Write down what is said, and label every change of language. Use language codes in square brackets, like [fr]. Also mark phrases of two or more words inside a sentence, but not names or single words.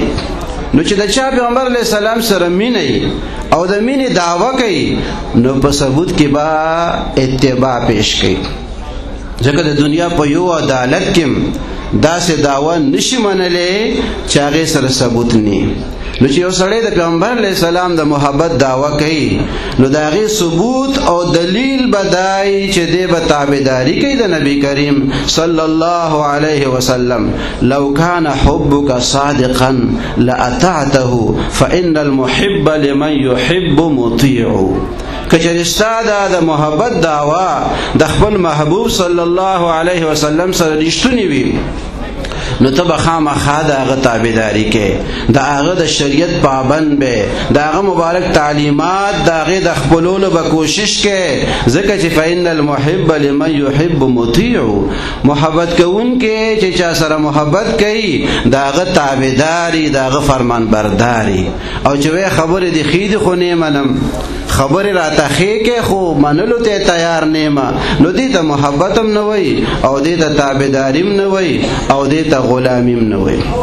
[ps] نو چې د چا پیغمبر [ar] علیه السلام [ps] سره مینه او د مینې دعوه کوي نو په ثبوت کې به اتباع پیش کوي، ځکه د دنیا په یو عدالت کې داسې دعوه نشي منلی چې هغې سره ثبوت نی. نو چې یو سړی د پیغمبر [ar] علیه السلام [ps] د محبت دعوه کوي نو د هغې ثبوت او دلیل به دای چې دی به تابعداري کوي د نبی کریم [ar] صلی الله علیه وسلم. لو کان حبک صادقا لأطعته فإن المحب لمن يحب مطیع. [ps] کچری ستا د محبت دعوه د خپل محبوب [ar] صلی الله علیه وسلم [ps] سره رښتونی وي نو ته به خامخا د هغه تابعداري کې، د هغه د شریعت پابند به، د هغه مبارک تعلیمات د هغې د خپلولو به کوشش کې، ځکه چې [ar] فإن المحب لمن يحب مطیع. [ps] محبت کوونکی چې چا سره محبت کوي د هغه تابعداري، د هغه فرمان برداري. او چې وی خبرې دې ښې دي خو نه منم، خبرې راته ښې کې خو منلو ته تیار نیمه، نو دې ته محبت هم نه وی او دې ته تابعداري هم نه وی او دې ته غلامی هم نه وی.